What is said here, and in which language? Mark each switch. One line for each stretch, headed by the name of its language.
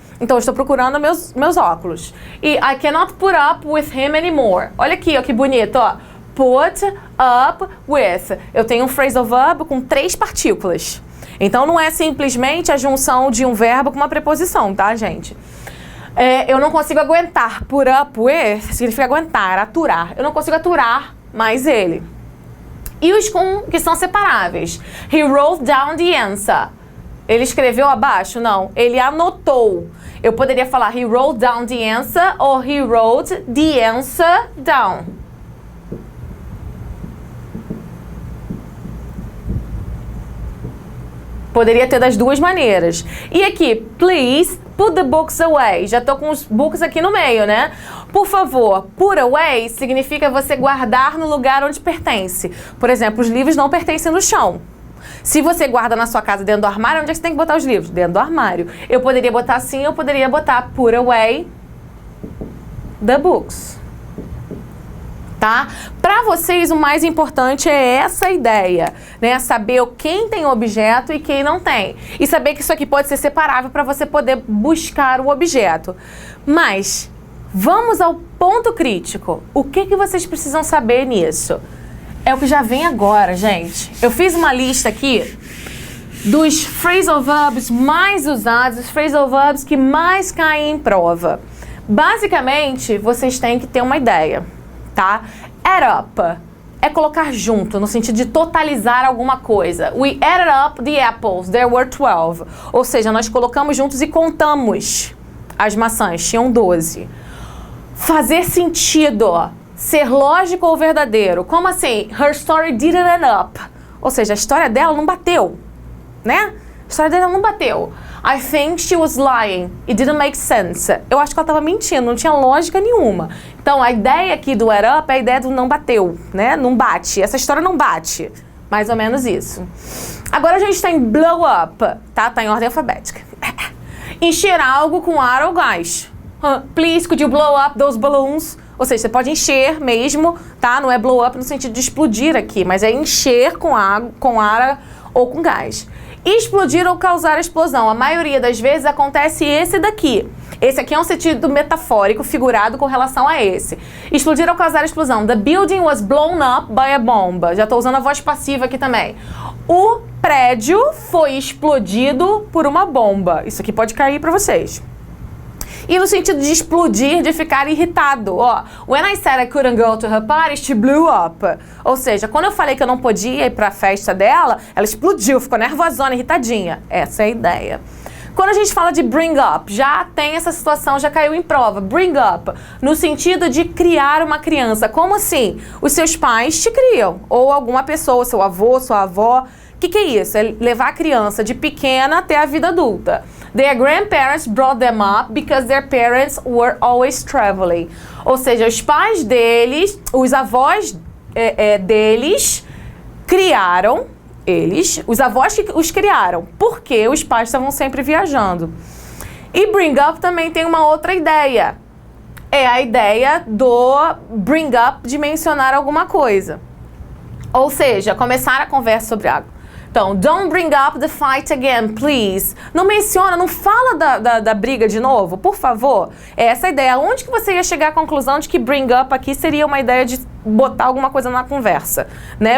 Portuguese: Então eu estou procurando meus óculos.
English: E I cannot put up with him anymore.
Portuguese: Olha aqui, ó, que bonito, ó. Put up with. Eu tenho um phrasal verb com 3 partículas. Então não é simplesmente a junção de um verbo com uma preposição, tá, gente? Eu não consigo aguentar. Put up with significa aguentar, aturar. Eu não consigo aturar mais ele. E os que são separáveis.
English: He wrote down the answer.
Portuguese: Ele escreveu abaixo? Não. Ele anotou. Eu poderia falar
English: he wrote down the answer
Portuguese: ou
English: he wrote the answer down.
Portuguese: Poderia ter das 2 maneiras. E aqui,
English: please put the books away.
Portuguese: Já tô com os books aqui no meio, né? Por favor, put away significa você guardar no lugar onde pertence. Por exemplo, os livros não pertencem no chão. Se você guarda na sua casa dentro do armário, onde é que você tem que botar os livros? Dentro do armário. Eu poderia botar assim, eu poderia botar
English: put away the books.
Portuguese: tá? Para vocês, o mais importante é essa ideia, né? Saber quem tem objeto e quem não tem. E saber que isso aqui pode ser separável para você poder buscar o objeto. Mas vamos ao ponto crítico. O que vocês precisam saber nisso? É o que já vem agora, gente. Eu fiz uma lista aqui dos phrasal verbs mais usados, os phrasal verbs que mais caem em prova. Basicamente, vocês têm que ter uma ideia, tá? Add up é colocar junto, no sentido de totalizar alguma coisa.
English: We added up the apples, there were 12.
Portuguese: Ou seja, nós colocamos juntos e contamos as maçãs, tinham 12. Fazer sentido, ser lógico ou verdadeiro. Como assim?
English: Her story didn't add up.
Portuguese: Ou seja, a história dela não bateu, né? A história dela não bateu.
English: I think she was lying. It didn't make sense.
Portuguese: Eu acho que ela estava mentindo, não tinha lógica nenhuma. Então, a ideia aqui do add up é a ideia do não bateu, né? Não bate. Essa história não bate. Mais ou menos isso. Agora a gente tem blow up, tá? Tá em ordem alfabética. Encher algo com ar ou gás.
English: Please, could you blow up those balloons?
Portuguese: Ou seja, você pode encher mesmo, tá? Não é blow up no sentido de explodir aqui, mas é encher com ar ou com gás. Explodir ou causar explosão. A maioria das vezes acontece esse daqui. Esse aqui é um sentido metafórico, figurado com relação a esse. Explodir ou causar explosão.
English: The building was blown up by a bomb.
Portuguese: Já estou usando a voz passiva aqui também. O prédio foi explodido por uma bomba. Isso aqui pode cair para vocês. E no sentido de explodir, de ficar irritado, ó.
English: When I said I couldn't go to her party, she blew up.
Portuguese: Ou seja, quando eu falei que eu não podia ir pra festa dela, ela explodiu, ficou nervosona, irritadinha. Essa é a ideia. Quando a gente fala de bring up, já tem essa situação, já caiu em prova. Bring up, no sentido de criar uma criança. Como assim? Os seus pais te criam, ou alguma pessoa, seu avô, sua avó. O que é isso? É levar a criança de pequena até a vida adulta.
English: Their grandparents brought them up because their parents were always traveling.
Portuguese: Ou seja, os pais deles, os avós deles criaram eles, os avós que os criaram, porque os pais estavam sempre viajando. E bring up também tem uma outra ideia. É a ideia do bring up, de mencionar alguma coisa. Ou seja, começar a conversa sobre algo.
English: Então, don't bring up the fight again, please.
Portuguese: Não menciona, não fala da briga de novo, por favor. É essa a ideia. Onde que você ia chegar à conclusão de que bring up aqui seria uma ideia de botar alguma coisa na conversa, né?